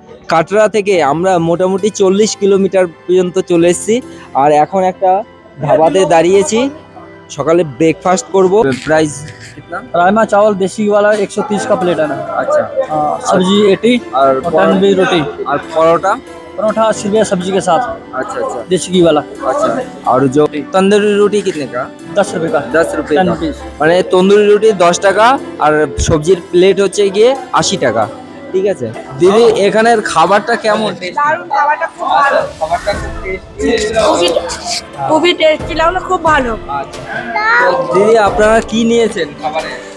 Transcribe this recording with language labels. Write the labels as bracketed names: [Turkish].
[Bangla] কাটরা থেকে আমরা মোটামুটি 40 কিলোমিটার পর্যন্ত চলে এসেছি। আর এখন একটা ধাবাতে দাঁড়িয়েছি, সকালে ব্রেকফাস্ট করব। [Hindi] প্রাইস कितना? राजमा चावल देसी वाला 130 का प्लेट है ना। अच्छा। सब्जी 80 और और तंदूरी रोटी। और परोठा? परोठा 80 रुपया सब्जी के साथ, अच्छा अच्छा देसी घी वाला। अच्छा। और जो तंदूरी रोटी कितने का? 10 रुपए का 10 रुपए 10 का। [English] Rupees. [Bangla] মানে তন্দুরি রুটি 10 টাকা আর সবজির প্লেট হচ্ছে গিয়ে 80 টাকা, ঠিক আছে। দিদি এখানের খাবারটা কেমন? দারুণ, খাবারটা খুব ভালো, খাবারটা খুব টেস্টি। খুবই টেস্টি লাগলো, খুব ভালো। তো দিদি আপনারা কি নিয়েছেন খাবারে?